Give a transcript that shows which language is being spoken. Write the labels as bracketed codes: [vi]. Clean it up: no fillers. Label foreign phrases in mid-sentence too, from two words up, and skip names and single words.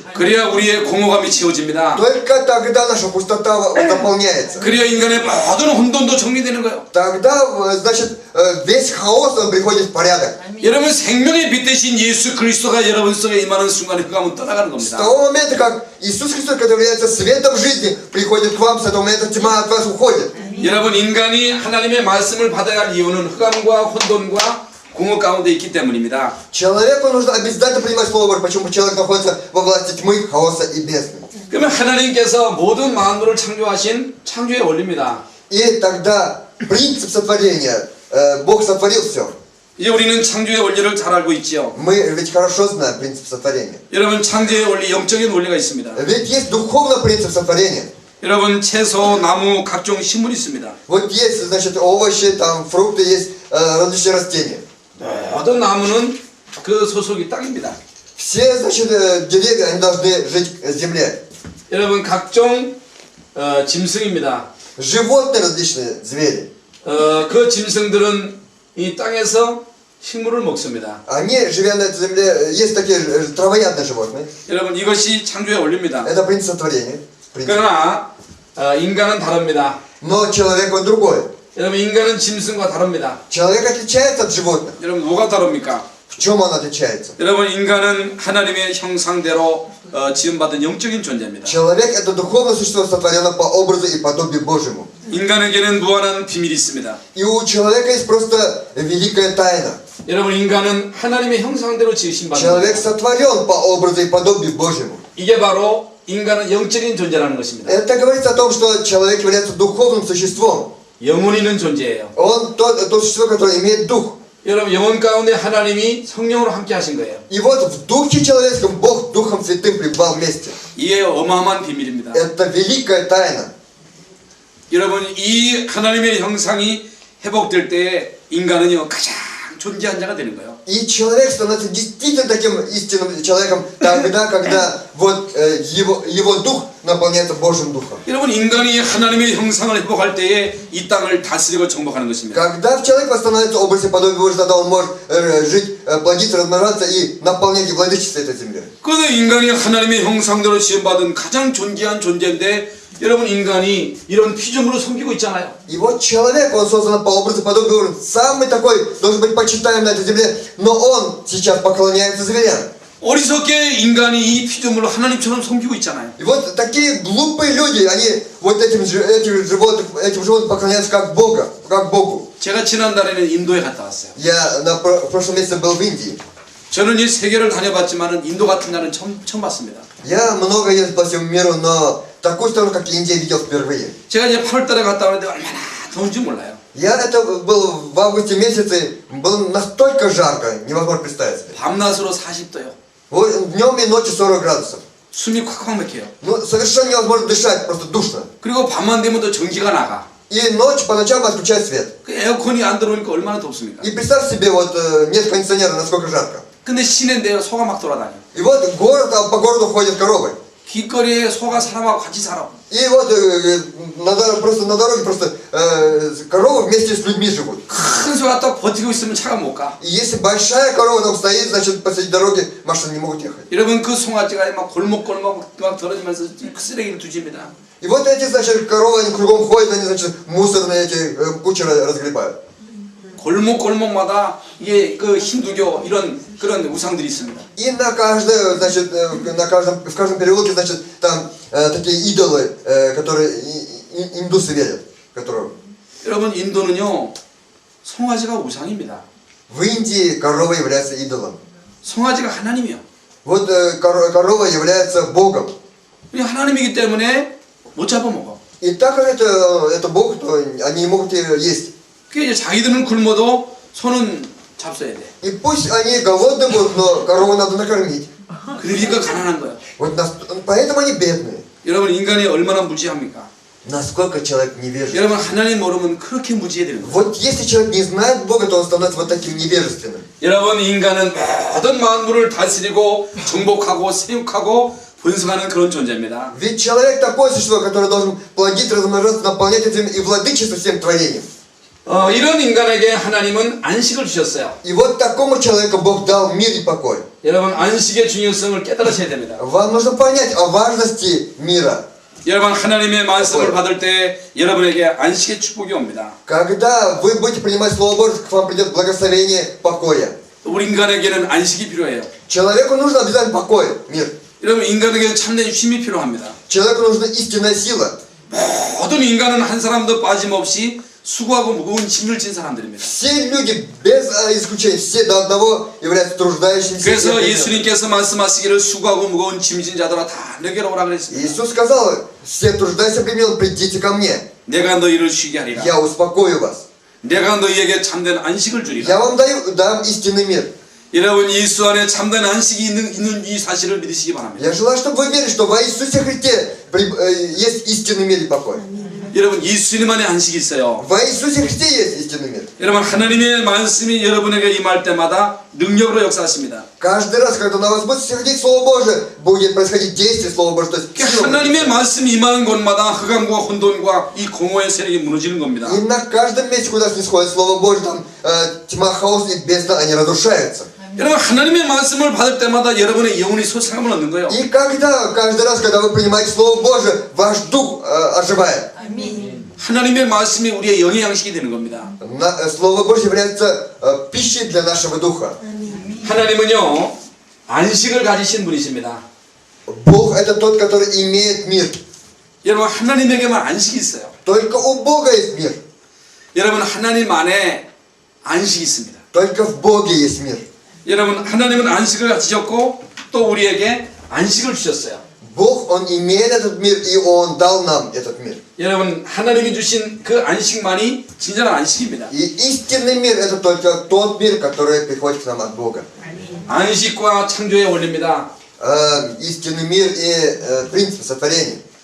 [ko] 그래야 우리의 공허감이 채워집니다. [ru] Только тогда наша пустота заполняется. [ko] 그래야 인간의 모든 혼돈도 정리되는 거예요. [ru] Тогда, значит, весь хаос, он приходит в порядок. [ko] 여러분 생명의 빛 대신 예수 그리스도가 여러분 속에 임하는 순간 흑암은 떠나가는 [ru] С [ko] 겁니다. [ru] того момента, как Иисус Христос, который является светом жизни, приходит к вам, с этого момента тьма от вас уходит. [ko] 여러분 인간이 하나님의 말씀을 받아야 할 이유는 흑암과 혼돈과 공허 가운데 있기 때문입니다. [ru] Человеку нужно обязательно принимать Слово Божье. Почему человек находится во власти тьмы, хаоса и бездны? [ko] 그러면 하나님께서 모든 만물을 창조하신 창조의 원리입니다. [ru] И тогда принцип сотворения, Бог сотворил все. [ko] 이제 우리는 창조의 원리를 잘 알고 있지요. [ru] Мы ведь хорошо знаем принцип сотворения. [ko] 여러분 창조의 원리, 영적인 원리가 있습니다. [ru] Ведь есть духовный принцип сотворения. [ko] 여러분 채소, 나무, 각종 식물이 있습니다. [ru] Вот есть, значит, овощи, там, фрукты, есть различные растения. [ko] 모든 나무는 그 소속이 땅입니다. [ru] Все, значит, деревья, они должны жить в земле. [ko] 여러분 각종 짐승입니다. [ru] Животные различные, звери. [ko] 그 짐승들은 이 땅에서 식물을 먹습니다. [ru] Они, живя на этой земле, есть такие травоядные животные. [ko] 여러분 이것이 창조의 원리입니다. [ru] Это принцип сотворения. Принцип. [ko] 그러나 인간은 다릅니다. [ru] Но человек, он другой. [ko] 여러분 인간은 짐승과 다릅니다. [ru] Человек отличается от животных. [ko] 여러분 뭐가 다릅니까? [ru] В чем он отличается? [ko] 여러분 인간은 하나님의 형상대로 지음받은 영적인 존재입니다. [ru] Человек это духовное существо, сотворено по образу и подобию Божьему. [ko] 인간에게는 무한한 비밀이 있습니다. [ru] И у человека есть просто великая тайна. [ko] 여러분 인간은 하나님의 형상대로 지으신 [ru] Человек [ko] 바입니다. [ru] сотворен по образу и подобию Божьему. [ko] 이게 바로 인간은 영적인 존재라는 것입니다. [ru] Это говорится о том, что человек является духовным существом. [ko] 영혼 있는 존재예요. [ru] Он то существо, которое имеет дух. [ko] 여러분 영혼 가운데 하나님이 성령으로 함께 하신 거예요. [ru] И вот в духе человеческом Бог Духом Святым пребывал вместе. [ko] 이게 어마어마한 비밀입니다. [ru] Это великая тайна. [ko] 여러분 이 하나님의 형상이 회복될 때 인간은요 가장 존재한 자가 되는 거예요. [ru] И человек становится действительно таким истинным человеком тогда, когда вот его дух наполняется Божьим духом. [ko] 여러분 인간이 하나님의 형상을 회복할 때에 이 땅을 다스리고 정복하는 것입니다. [ru] Когда человек восстановится в образе подобия Божьего, тогда он может жить, плодиться, размножаться и наполнять и владычествовать этой землей. [ko] 그런데 인간이 하나님의 형상대로 지음받은 가장 존귀한 존재인데 여러분 인간이 이런 피조물을 섬기고 있잖아요. [ru] И вот человек, он создан по образу подобия Божьего, самый такой, должен быть почитаем на этой земле, но он сейчас поклоняется зверям. [ko] 어리석게 인간이 이 피조물을 하나님처럼 섬기고 있잖아요. [ru] И вот такие глупые люди, они вот этим животным поклоняются как Богу. [ko] 제가 지난달에는 인도에 갔다 왔어요. [ru] Я в прошлом месяце был в Индии. [ko] 저는 이 세계를 다녀봤지만은 인도 같은 나라는 처음 봤습니다. [ru] Я много ездил по всему миру, но такую страну, как Индия, видел впервые. [ko] 제가 이제 8월달에 갔다 왔는데 얼마나 더운지 몰라요. [ru] Я это был в августе месяце, было настолько жарко, невозможно представить себе. [ko] 밤낮으로 40도요. [ru] Вот днем и ночью 40 градусов. [ko] 숨이 콱콱 막혀요. [ru] Ну, совершенно невозможно дышать, просто душно. [ko] 그리고 밤만 되면 또 전기가 나가. [ru] И ночь по ночам отключают свет. [ko] 그 에어컨이 안 들어오니까 얼마나 덥습니까? [ru] И представь себе, вот нет кондиционера, насколько жарко. [ko] 근데 시내인데요 소가 막 돌아다녀. [ru] И вот город, а по городу ходят коровы. [ko] 길거리에 소가 사람하고 같이 살아. [ru] И вот просто на дороге просто коровы вместе с людьми живут. [ko] 큰 소가 딱 버티고 있으면 차가 못 가. [ru] И если большая корова там стоит, значит посреди дороги машины не могут ехать. [ko] 여러분 그 송아지가 막 골목골목 막 떨어지면서 쓰레기를 뒤집니다. [ru] И вот эти, значит, коровы, они кругом ходят, они, значит, мусорные эти кучи разгребают. [ko] 골목골목마다 이게 그 힌두교 이런 그런 우상들이 있습니다. [ru] И на каждой, значит, в каждом переулке, значит, там такие идолы, которые индусы верят, которые... [ko] 여러분 인도는요 송아지가 우상입니다. [ru] В Индии корова является идолом. [ko] 송아지가 하나님이요. [ru] Вот корова является Богом. [ko] 이 하나님이기 때문에 못 잡아먹어. [ru] И так как это Бог, то они не могут ее есть. [ko] 그 이제 자기들은 굶어도 소는 잡숴야 돼. [ru] И пусть они голодны будут, но корову надо накормить. [ko] 그러니까 가난한 거야. [ru] Вот поэтому они бедные. [ko] 여러분 인간이 얼마나 무지합니까? [ru] Насколько человек невежественный. [ko] 여러분 하나님 모르면 그렇게 무지해야 되는 거예요. [ru] Вот если человек не знает Бога, то он становится вот таким невежественным. [ko] 여러분 인간은 모든 만물을 다스리고 정복하고 세육하고 분성하는 그런 존재입니다. [ru] Ведь человек такое существо, которое должен плодить, размножаться, наполнять этим и владычествовать всем творением. [ko] 이런 인간에게 하나님은 안식을 주셨어요. [ru] И вот такому человеку Бог дал мир и покой. [ko] 여러분 안식의 중요성을 깨달으셔야 됩니다. [ru] Вам нужно понять о важности мира. [ko] 여러분 하나님의 말씀을 받을 때 여러분에게 안식의 축복이 옵니다. [ru] Когда вы будете принимать Слово Божье, к вам придет благословение покоя. [ko] 우리 인간에게는 안식이 필요해요. [ru] Человеку нужно обязательно покой, мир. [ko] 여러분 인간에게는 참된 힘이 필요합니다. [ru] Человеку нужна истинная сила. [ko] 모든 인간은 한 사람도 빠짐없이 수고하고 무거운 짐을 진 사람들입니다. [ru] Все люди, без исключения, все до одного являются труждающимися. [ko] 그래서 예수님께서 말씀하시기를 수고하고 무거운 짐진 자들아 다 내게로 오라 그랬습니다. [ru] Иисус сказал, все труждающиеся бременем, придите ко мне, [ko] 내가 너희를 쉬게 하리라. [ru] я успокою вас. [ko] 내가 너희에게 참된 안식을 주리라. [ru] Я вам дам истинный мир. [ko] 여러분 예수 안에 참된 안식이 있는 이 사실을 믿으시기 바랍니다. [ru] Я желаю, чтобы вы верили, что во Иисусе Христе есть истинный мир и покой. [ko] 여러분 예수님 안에 안식이 있어요. [ru] Во Иисусе Христе есть истинный мир. [ko] 여러분 하나님의 말씀이 여러분에게 임할 때마다 능력으로 역사하십니다. [ru] Каждый раз, когда на вас будет сходить Слово Божие, будет происходить действие Слова Божьего. То есть сила [ko] 하나님의 [ru] Божья. [ko] 말씀이 임하는 곳마다 흑암과 혼돈과 이 공허의 세력이 무너지는 겁니다. [ru] И на каждом месте, куда снисходит Слово Божье, там тьма, хаос и бездна, они разрушаются. [ko] 여러분 하나님의 말씀을 받을 때마다 여러분의 영혼이 소생함을 얻는 거예요. [ru] И каждый раз, когда вы принимаете Слово Божие, ваш дух оживает. [ko] 하나님의 말씀이 우리의 영의 양식이 되는 겁니다. [ru] Слово Божье является пищей для нашего духа. [ko] 하나님은요 안식을 가지신 분이십니다. [ru] Бог это тот, который имеет мир. [ko] 여러분 하나님에게만 안식이 있어요. [ru] Только у Бога есть мир. [ko] 여러분 하나님 안에 안식이 있습니다. [ru] Только в Боге есть мир. [ko] 여러분 하나님은 안식을 가지셨고 또 우리에게 안식을 주셨어요. [ru] Бог, Он имеет этот мир, и Он дал нам этот мир. [ko] 여러분 하나님이 주신 그 안식만이 진정한 안식입니다. [ru] И истинный мир это только тот мир, который приходит к нам от Бога. [ko] 안식과 창조의 원리입니다. [ru] Истинный мир и принцип сотворения.